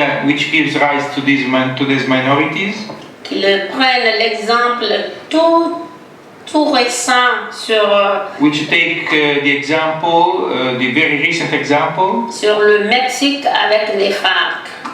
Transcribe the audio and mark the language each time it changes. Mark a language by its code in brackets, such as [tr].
[en] which gives rise to these minorities, [fr] qu'ils prennent l'exemple tout récent sur [en] which take the example, the very recent example, [fr] sur le Mexique avec les FARC.